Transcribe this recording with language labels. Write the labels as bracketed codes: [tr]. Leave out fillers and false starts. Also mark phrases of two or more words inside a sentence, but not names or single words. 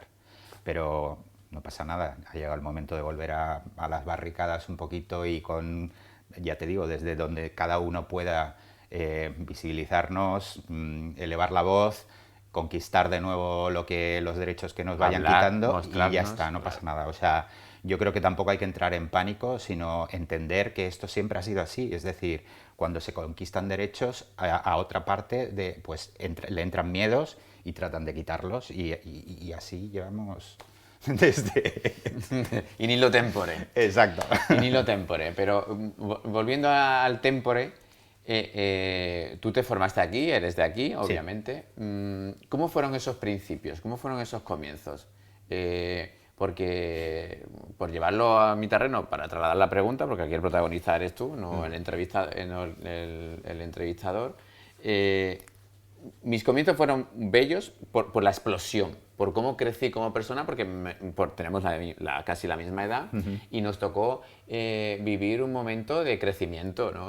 [es] Pero no pasa nada, ha llegado el momento de volver a las barricadas un poquito y con, ya te digo, desde donde cada uno pueda visibilizarnos, elevar la voz, conquistar de nuevo los derechos que nos vayan quitando y ya está, no pasa nada. O sea, yo creo que tampoco hay que entrar en pánico, sino entender que esto siempre ha sido así. Es decir, cuando se conquistan derechos, a otra parte pues le entran miedos y tratan de quitarlos y así llevamos desde... [la] In illo tempore. [es] Exacto. [la] In illo tempore. [es] Pero volviendo al tempore... tú te formaste aquí, eres de aquí, obviamente. Sí. ¿Cómo fueron esos principios? ¿Cómo fueron esos comienzos? Porque, por llevarlo a mi terreno, para trasladar la pregunta, porque aquí el protagonista eres tú, no el entrevistador, mis comienzos fueron bellos por la explosión, por cómo crecí como persona, porque tenemos casi la misma edad y nos tocó vivir un momento de crecimiento, ¿no?